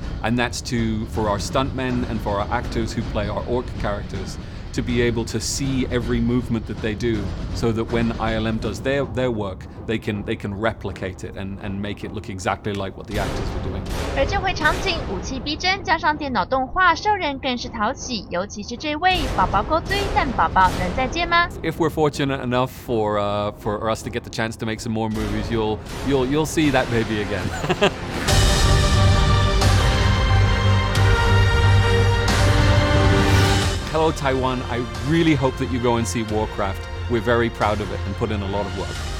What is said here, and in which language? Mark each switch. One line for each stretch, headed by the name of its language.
English: And that's for our stuntmen and for our actors who play our orc characters.To be able to see every movement that they do, so that when ILM does their work, they can replicate it and make it look exactly like what the actors were doing.
Chinese: 而这回场景武器逼真，加上电脑动画，兽人更是讨喜。尤其是这位宝宝勾追，但宝宝能再见吗
English: ？If we're fortunate enough for us to get the chance to make some more movies, you'll see that baby again. Hello Taiwan, I really hope that you go and see Warcraft. We're very proud of it and put in a lot of work.